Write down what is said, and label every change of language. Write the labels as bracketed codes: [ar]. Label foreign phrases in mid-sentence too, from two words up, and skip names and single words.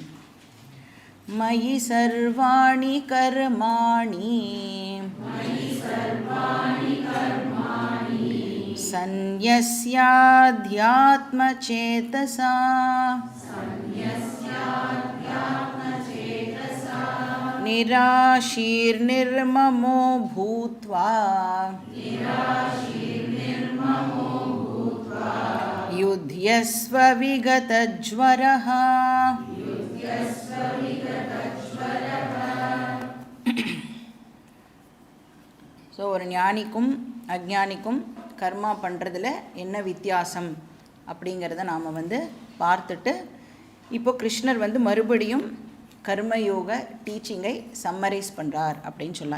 [sa] मयि सर्वाणि कर्माणि सन्न्यस्याध्यात्मचेतसा निराशीर्निर्ममो भूत्वा युध्यस्व विगतज्वरः। [ta] ஸோ ஒரு ஞானிக்கும் அஞ்ஞானிக்கும் கர்மா பண்ணுறதுல என்ன வித்தியாசம் அப்படிங்கிறத நாம் பார்த்துட்டு இப்போ கிருஷ்ணர் மறுபடியும் கர்மயோக [en] teaching summarize [ta] பண்ணுறார் அப்படின்னு சொல்லலாம்.